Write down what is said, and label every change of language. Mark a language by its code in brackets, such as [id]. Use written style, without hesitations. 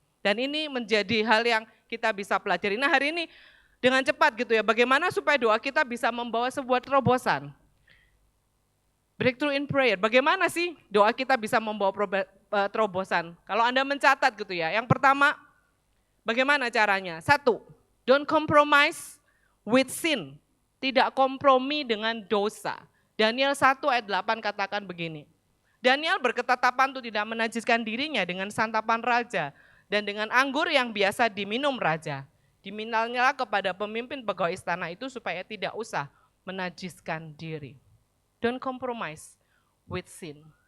[id] Dan ini menjadi hal yang kita bisa pelajari. Nah hari ini dengan cepat gitu ya, bagaimana supaya doa kita bisa membawa sebuah terobosan. [en] Breakthrough in prayer, [id] bagaimana sih doa kita bisa membawa terobosan? Kalau Anda mencatat gitu ya, yang pertama bagaimana caranya? [en] 1, don't compromise with sin. [id] Tidak kompromi dengan dosa. Daniel 1 ayat 8 katakan begini. Daniel berketetapan untuk tidak menajiskan dirinya dengan santapan raja dan dengan anggur yang biasa diminum raja. Diminalnya kepada pemimpin pegawai istana itu supaya tidak usah menajiskan diri. [en] Don't compromise with sin.